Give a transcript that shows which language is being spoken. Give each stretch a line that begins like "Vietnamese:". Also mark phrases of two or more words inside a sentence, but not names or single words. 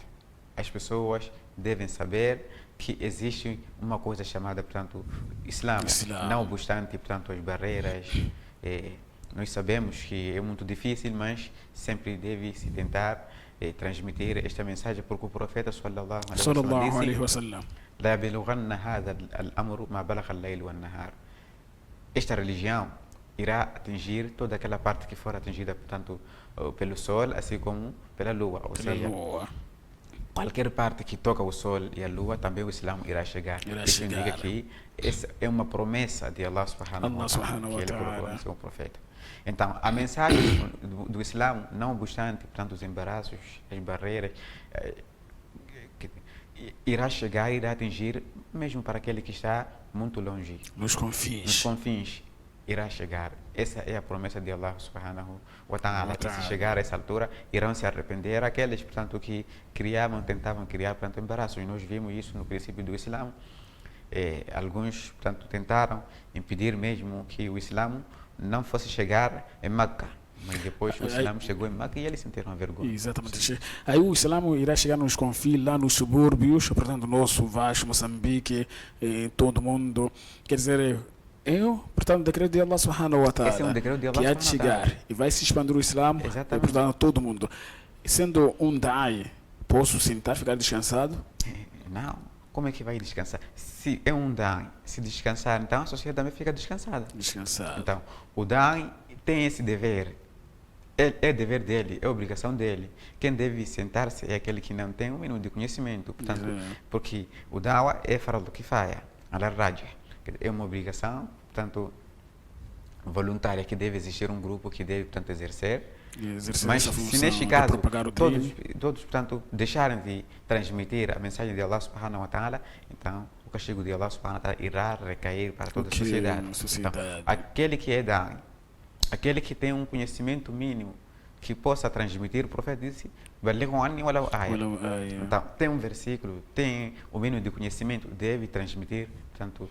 Portuguese: As pessoas devem saber que existe uma coisa chamada, portanto, Islã. Não obstante, portanto, as barreiras, nós sabemos que é muito difícil, mas sempre deve-se tentar transmitir esta mensagem, porque o profeta
Arabic: صلى الله عليه وسلم
Portuguese: disse:
Arabic: "لا يبلغن هذا الأمر ما بلغ الليل والنهار."
Portuguese: esta religião irá atingir toda aquela parte que for atingida, portanto, pelo Sol, assim como pela Lua. Ou Pela seja, Lua. qualquer parte que toca o Sol e a Lua, também o Islã irá chegar. Irá Isso chegar. indica que essa é uma promessa de Allah
Arabic: سبحانه و
Portuguese: Allah ta'ala, subhanahu que wa ele colocou ta'ala. no seu profeta. Então, a mensagem do Islã, não obstante, portanto, os embaraços, as barreiras, que irá chegar, irá atingir, mesmo para aquele que está muito longe. Nos Nos confins. confins irá chegar. Essa é a promessa de Allah
Arabic: سبحانه وتعالى.
Portuguese: Que se chegar a essa altura, irão se arrepender aqueles, portanto, que tentavam criar, portanto, embaraços. Nós vimos isso no princípio do Islã. Alguns, portanto, tentaram impedir mesmo que o Islã não fosse chegar em Meca. Mas depois o Islã chegou em Meca e eles sentiram a vergonha. Exatamente. Aí o Islã irá chegar nos confins, lá nos subúrbios, portanto, nosso vasto Moçambique, todo mundo. Quer dizer, portanto, o decreto de Allah
Arabic: سبحانه وتعالى,
Portuguese: Esse é um decreto de Allah que há de
Arabic: سبحانه وتعالى.
Portuguese: chegar e vai se expandir o Islã, Exatamente. portanto, todo mundo. Sendo um da'i, posso sentar, ficar descansado? Não. Como é que vai descansar? Se é um da'i, se descansar, então a sociedade também fica descansada. Descansado. Então, o da'i tem esse dever. É dever dele, é obrigação dele. Quem deve sentar-se é aquele que não tem um mínimo de conhecimento. Portanto, porque o da'wa é
Arabic: فرض كفاية على الراجح.
Portuguese: É uma obrigação, portanto, voluntária, que deve existir um grupo que deve, portanto, exercer. Mas Essa se função neste de caso propagar o todos, dino, portanto, deixarem de transmitir a mensagem de Allah
Arabic: سبحانه وتعالى,
Portuguese: então o castigo de Allah
Arabic: سبحانه وتعالى
Portuguese: irá recair para toda a sociedade. Então, aquele que é da'i, aquele que tem um conhecimento mínimo que possa transmitir, o profeta disse, então, tem um versículo, tem o mínimo de conhecimento, deve transmitir, portanto,